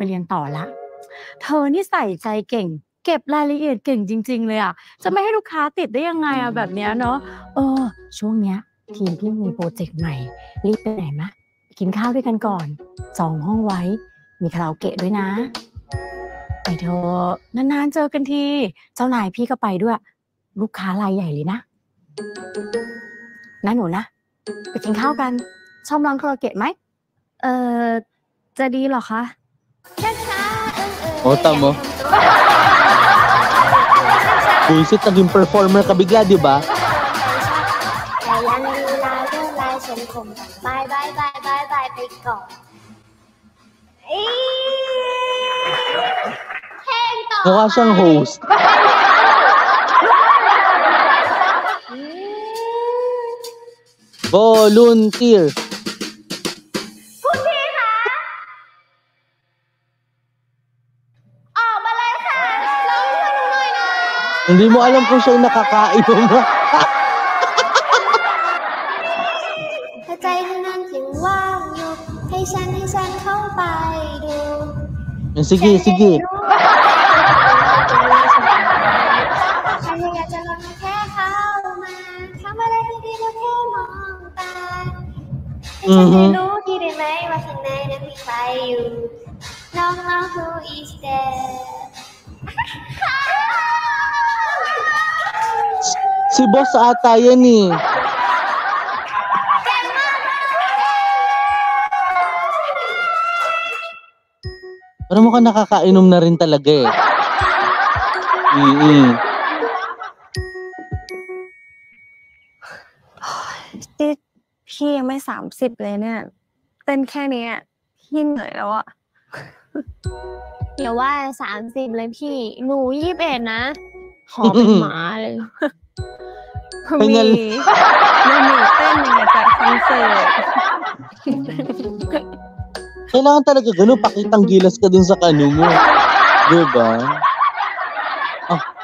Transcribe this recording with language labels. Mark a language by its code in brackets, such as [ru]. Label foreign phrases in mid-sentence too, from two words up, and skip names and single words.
[th] เรียนต่อละเธอนี่ใส่ใจเก่ง เก็บรายละเอียดเก่งจริงๆเลยอ่ะจะไม่ให้ลูกค้าติดได้ยังไงอ่ะแบบเนี้ยเนาะช่วงเนี้ยทีมพี่มีโปรเจกต์ใหม่รีบไปไหนมะไปกินข้าวด้วยกันก่อนจองห้องไว้มีคาราโอเกะด้วยนะไปเถอะนานๆเจอกันทีเจ้านายพี่ก็ไปด้วยลูกค้ารายใหญ่เลยนะหนูนะไปกินข้าวกันชอบร้องคาราโอเกะไหมจะดีเหรอคะ [tl] O, tamo. Buisit, naging performer ka bigla, di ba? [th] แต่ยังดูลายด้วยลายฉันคงบายบายบายบายบายไปก่อนเพลงต่อ [tl] Mukha siyang host. Volunteer. [th] คุณพี่คะออกมาเลยค่ะร้องให้หนูหน่อยนะ [tl] Hindi mo alam kung siya yung nakakainom. [th] ถ้าใจเธอนั้นยังว่างอยู่ให้ฉันเข้าไปดู [tl] Sige, sige. [th] ฉันอยากจะลองแค่เข้ามาทำอะไรให้ดีแล้วแค่มองตาให้ฉันได้รู้ที่ได้ไหมว่าข้างในนั้นมีใครอยู่น้อง [en] who is there [tl] Si boss ata yan eh. Pero mukhang nakakainom na rin talaga eh. [th] พี่ยังไม่30เลยเนี่ยเต้นแค่นี้พี่เหนื่อยแล้วอะ อย่าว่า30เลยพี่หนู21นะขอเป็นหมาเลย มีเต้นยังไงจัดคอนเสิร์ต [tl] Kailangan talaga ganun, pakitang gilas ka dun sa kano mo. Diba? Ah.